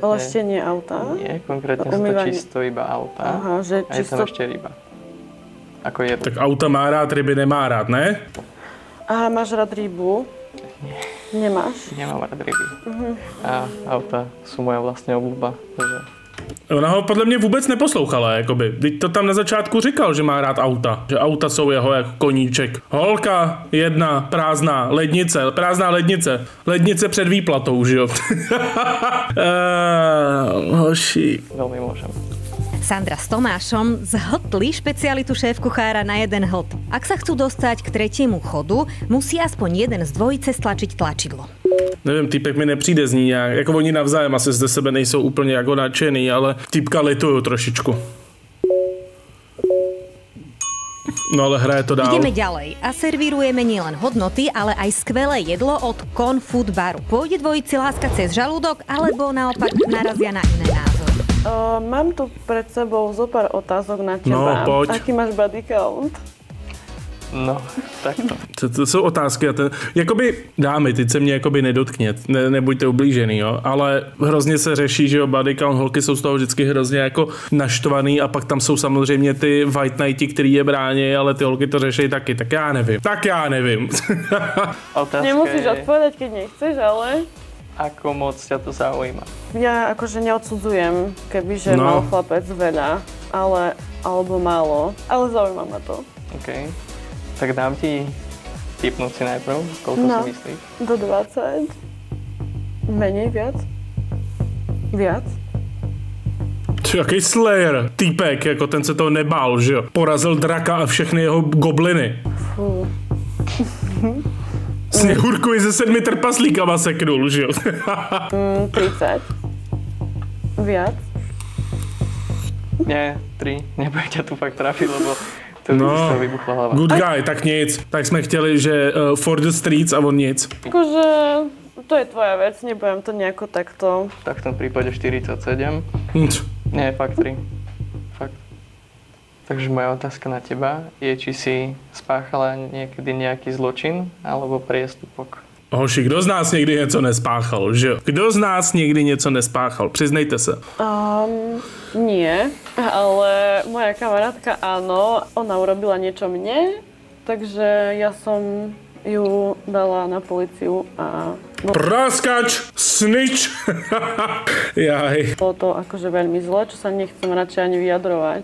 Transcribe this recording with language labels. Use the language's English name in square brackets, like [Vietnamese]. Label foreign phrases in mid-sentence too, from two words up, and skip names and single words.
[Slovak] Leštenie auta? Nie, konkrétne sú to Umývanie. čisto iba auta. Aha, že a je tam ešte ryba. Ako jedno. Tak auta má rád, ryby nemá rád, ne? Aha, máš rád rybu? Nemáš? Nemám rád ryby. A auta sú moja vlastne obľúba. Takže... [Czech] Ona ho podle mě vůbec neposlouchala, jakoby. Teď to tam na začátku říkal, že má rád auta. Že auta jsou jeho jako koníček. Holka, jedna, prázdná lednice. Lednice před výplatou, že jo? Hoši. [Slovak] Veľmi môžem. Sandra s Tomášom zhltli špecialitu šéf-kuchára na jeden hlт. Ak sa chcú dostať k tretiemu chodu, musí aspoň jeden z dvojice stlačiť tlačidlo. [Czech] Nevím, týpek mi nepřijde z ní nějak. Jako oni navzájem asi zde sebe nejsou úplně jako nadšený, ale týpka lituju trošičku. No ale hraje to dál. [Slovak] Ideme ďalej a servírujeme nielen hodnoty, ale aj skvelé jedlo od Con Food Baru. Pôjde dvojici láska cez žalúdok, alebo naopak narazia na iné názory? Mám tu pred sebou zo pár otázok na teba. No, poď. Aký máš [English] body count? [Slovak] No, takto. [Czech] To jsou otázky a jakoby dámy, teď se mě jakoby nedotknět, nebuďte ublížený, jo, ale hrozně se řeší, že jo, [English] body count, [Czech] holky jsou z toho vždycky hrozně jako naštvaný a pak tam jsou samozřejmě ty [English] white nighty, [Czech] který je brání, ale ty holky to řeší taky, tak já nevím. [Slovak] Otázka Nemusíš je, odpovedať, keď nechceš, ale ako moc ťa to zaujíma. ja akože neodsudzujem, kebyže mal chlapec veľa, alebo málo, ale zaujíma ma to. OK. Tak dám ti tipnúť si najprv, koľko si myslíš? Do 20. Menej, viac? Viac? [Czech] Jaký Slayer, týpek, jako ten se toho nebál, že jo, porazil draka a všechny jeho gobliny. Fú. Sněhurkovi se 7 trpaslíkama seknul, že jo. [Slovak] 30. Viac? Nie, 3. Nebude ťa tu fakt trafiť, lebo to by z toho vybuchla hlava. [English] Good guy, [Czech] tak nic. Tak jsme chtěli, že [English] for the streets [Czech] a on nic. [Slovak] Akože to je tvoja vec, nebudem to nejako takto. Tak v tom prípade 47. Nie, fakt 3. Fakt. Takže moja otázka na teba je, či si spáchala niekedy nejaký zločin alebo priestupok. [Czech] Hoši, kdo z nás někdy něco nespáchal, že jo? Kdo z nás někdy něco nespáchal? Přiznejte se. [Slovak] Nie, ale moja kamarátka áno, ona urobila niečo mne, takže ja som ju dala na políciu a... [Czech] Praskač, snitch. Jaj. [Slovak] Bolo to akože veľmi zle, čo sa nechcem radšej ani vyjadrovať.